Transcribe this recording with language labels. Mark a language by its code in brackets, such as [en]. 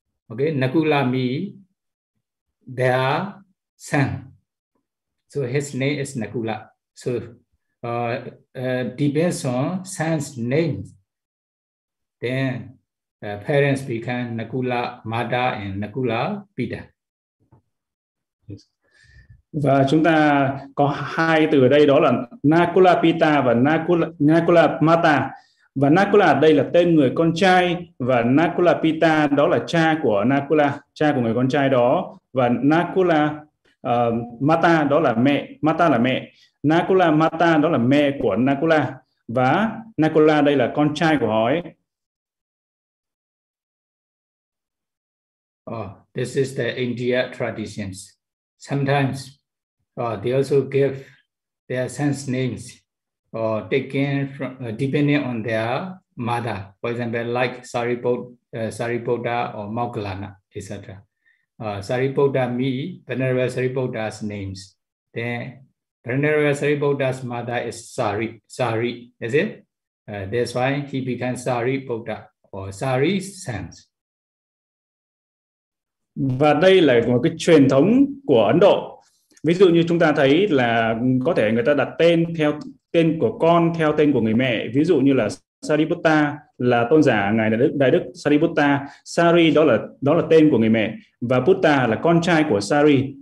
[en] Okay, Nakula me their son. So his name is Nakula. So depends on son's name. Then parents become Nakula Mata and Nakula Pita. [vi] Và chúng ta có hai từ ở đây đó là Nakula Pita và Nakula Mata. Và Nakula đây là tên người con trai và Nakula Pita đó là cha của Nakula, cha của người con trai đó. Và Nakula Mata đó là mẹ, Mata là mẹ. Nakula Mata đó là mẹ của Nakula. Và Nakula đây là con trai của họ ấy. [en] Oh, this is the India traditions. Sometimes they also give their sons names or taken from depending on their mother. For example, like Sariputta or Moggallana, etc. Sariputta me, Venerable Sariputta's names. Then Venerable Sariputta's mother is Sari, is it? That's why he becomes Sariputta or Sari's sons. [vi] Và đây là một cái truyền thống của Ấn Độ. Ví dụ như chúng ta thấy là có thể người ta đặt tên theo tên của con theo tên của người mẹ. Ví dụ như là Sariputta là tôn giả ngài Đại Đức Sariputta. Sari đó là tên của người mẹ và Putta là con trai của Sari.